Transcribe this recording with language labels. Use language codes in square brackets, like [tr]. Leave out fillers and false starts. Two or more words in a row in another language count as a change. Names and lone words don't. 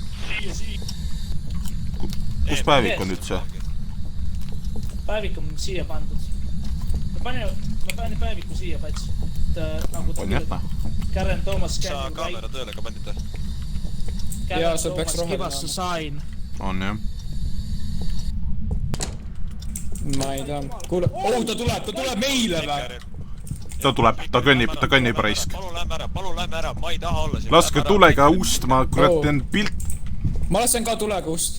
[et] Kus päevik on üldse? Päevik on siia pandud. Ma panin päeviku siia, Pats. Nagu ta On jätta? Karen Thomas Sa kaamera tööle ka panite? Jaa, see peaks roheline [en] Give us a sign. [et] On jah. Ma ei tea. Kuule, ta tuleb meile või? Ta tuleb, ta kõnnib raisk. Palun lähme ära, ma ei taha olla siin. Laske tulega ust, ma kurat teen pilt. Ma lasen ka tulega ust.